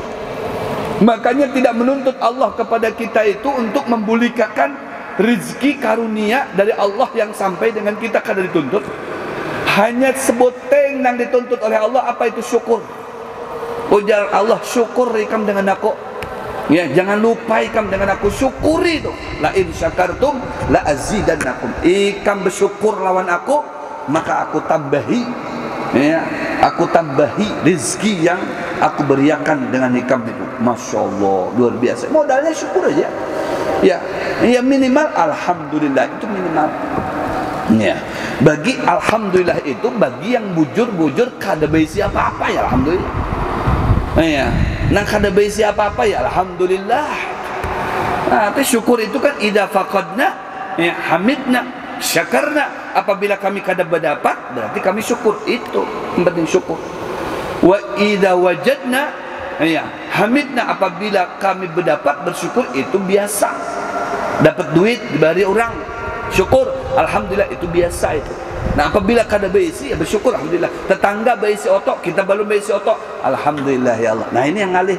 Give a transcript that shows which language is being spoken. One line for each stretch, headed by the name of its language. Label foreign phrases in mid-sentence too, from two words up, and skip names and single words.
Banjar: Makanya tidak menuntut Allah kepada kita itu untuk membulikan rezeki karunia dari Allah yang sampai dengan kita kada dituntut. Hanya sebuteng yang dituntut oleh Allah, apa itu syukur. Ujar Allah, syukur ikam dengan aku. Ya, jangan lupa ikam dengan aku, syukuri itu.
Arabic: لئن شكرتم لأزيدنكم.
Banjar: Ikam bersyukur lawan aku, maka aku tambahi, ya, aku tambahi rezeki yang aku beriakan dengan ikam itu.
Arabic: ما شاء الله,
Banjar: luar biasa. Modalnya syukur aja. Ya, ya minimal alhamdulillah, itu minimal. Ya, bagi alhamdulillah itu bagi yang bujur-bujur kada baisi apa-apa ya alhamdulillah. Ya, nah kada baisi apa-apa ya alhamdulillah. Nah, tapi syukur itu kan
Arabic: إذا فقدنا يا حمدنا شكرنا.
Banjar: Apabila kami kada berdapat, berarti kami syukur. Itu yang penting syukur.
Arabic: وإذا وجدنا يا, hamidna.
Banjar: Apabila kami berdapat, bersyukur. Itu biasa. Dapat duit diberi orang, syukur, alhamdulillah, itu biasa itu. Nah, apabila kada baisi, ya bersyukur, alhamdulillah. Tetangga baisi otok, kita belum baisi otok,
Arabic: الحمد لله يا الله.
Banjar: Nah, ini yang ngalih.